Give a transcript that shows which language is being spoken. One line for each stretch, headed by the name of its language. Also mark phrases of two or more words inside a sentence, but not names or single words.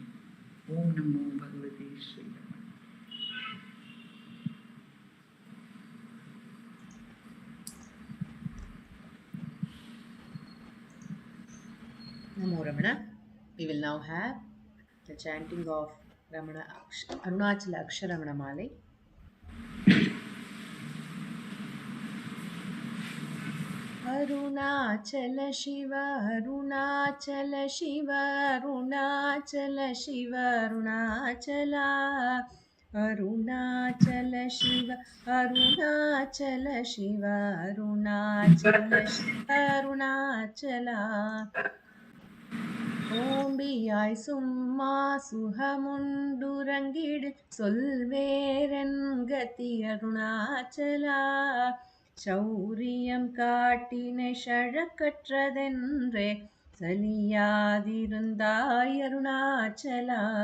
Sanskrit: ॐ नमो भगवते श्री नमो रमण.
English: We will now have the chanting of Arunachala Aksharamanamalai. Arunachala Shiva, Arunachala Shiva, Arunachala Shiva, Arunachala. Arunachala Shiva, Arunachala Shiva, Arunachala Shiva, Arunachala.
Tamil: ஓம்பியாய் சும்மா சுகமுண்டுறங்கிடு சொல்வேரன் கதி அருணாச்சலா. சௌரியம் காட்டினை ஷழக்கற்றதென்றே சலியாதிருந்தாய் அருணாச்சலா.